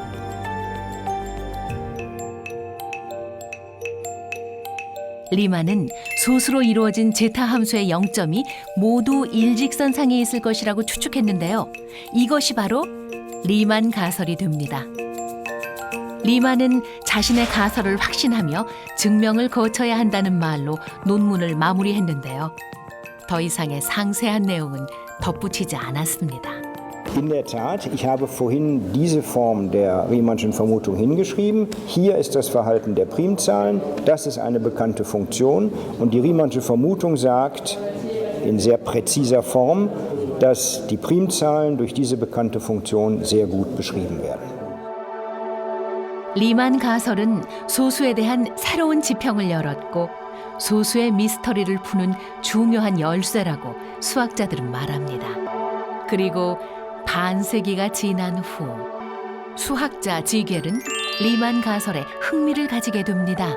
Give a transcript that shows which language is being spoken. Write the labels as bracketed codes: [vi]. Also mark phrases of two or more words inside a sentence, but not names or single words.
[ko] 리만은 소수로 이루어진 제타 함수의 0점이 모두 일직선상에 있을 것이라고 추측했는데요. 이것이 바로 리만 가설이 됩니다. 리만은 자신의 가설을 확신하며 증명을 거쳐야 한다는 말로 논문을 마무리했는데요. 더 이상의 상세한 내용은 덧붙이지 않았습니다. [de] In der Tat, ich habe vorhin diese Form der Riemannschen Vermutung hingeschrieben. Hier ist das Verhalten der Primzahlen, das ist eine bekannte Funktion und die Riemannsche Vermutung sagt in sehr präziser Form, dass die Primzahlen durch diese bekannte Funktion sehr gut beschrieben werden. [ko] 리만 가설은 소수에 대한 새로운 지평을 열었고 소수의 미스터리를 푸는 중요한 열쇠라고 수학자들은 말합니다. 그리고 반세기가 지난 후 수학자 지겔은 리만 가설에 흥미를 가지게 됩니다.